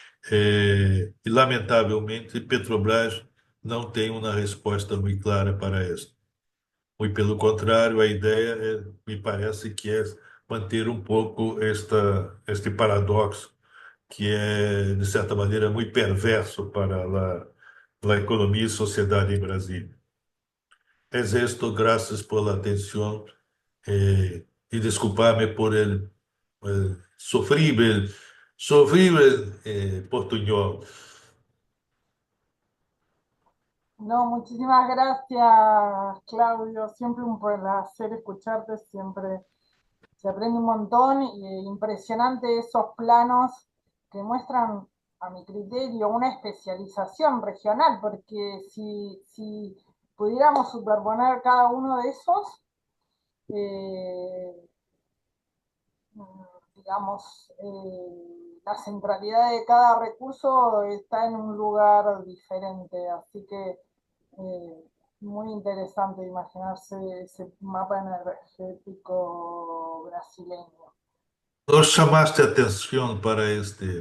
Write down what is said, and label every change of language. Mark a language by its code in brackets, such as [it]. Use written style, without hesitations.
[pt] E, lamentavelmente, Petrobras não tem uma resposta muito clara para isso. Muito pelo contrário, a ideia me parece que é manter um pouco este paradoxo, que é, de certa maneira, muito perverso para a economia e sociedade em Brasília. [es] Es esto, gracias por la atención y disculparme por el sufrir [pt] Sorriu, Portuñol. [es] No, muchísimas gracias, Claudio. Siempre un placer escucharte, siempre se aprende un montón y impresionante esos planos que muestran, a mi criterio, una especialización regional, porque si pudiéramos superponer cada uno de esos, eh, digamos, la centralidad de cada recurso está en un lugar diferente, así que eh, muy interesante imaginarse ese mapa energético brasileño. [pt] Nós chamaste atenção para isso.